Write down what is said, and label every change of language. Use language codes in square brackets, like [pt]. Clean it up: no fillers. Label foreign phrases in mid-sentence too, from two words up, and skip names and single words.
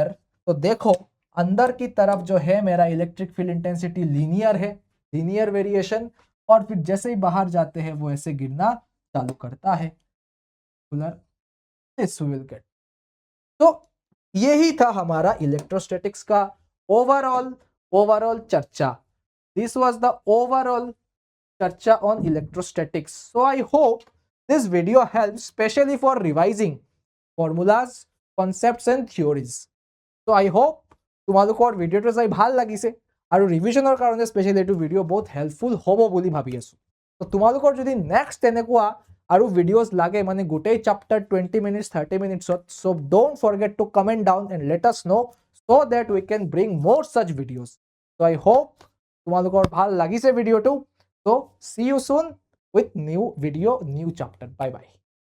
[hi] तो देखो अंदर की तरफ जो है मेरा [en] electric field intensity linear [hi] है, [en] linear variation, [hi] और फिर जैसे ही बाहर जाते हैं वो ऐसे गिरना चालू करता है। तो यही था हमारा इलेक्ट्रोस्टैटिक्स का ओवरऑल चर्चा। [en] This was the overall चर्चा on electrostatics। So I hope this video helps specially for revising formulas, concepts and theories. [as] तो [en] I hope [as] তোমালোকৰ ভিডিওটো চাই ভাল লাগিছে আৰু ৰিভিজনৰ কাৰণে স্পেশালি এইটো ভিডিও বহুত হেল্পফুল হ'ব বুলি ভাবি আছো। তো তোমালোকৰ যদি নেক্সট এনেকুৱা আৰু ভিডিওজ লাগে মানে গোটেই চ্যাপ্টাৰ 20 মিনিটস 30 মিনিটছত, [en] so don't forget to comment down and let us know so that we can bring more such videos. [as] তো [en] I hope [as] তোমালোকৰ ভাল লাগিছে ভিডিওটো। [en] So see you soon with new video, new chapter. Bye bye.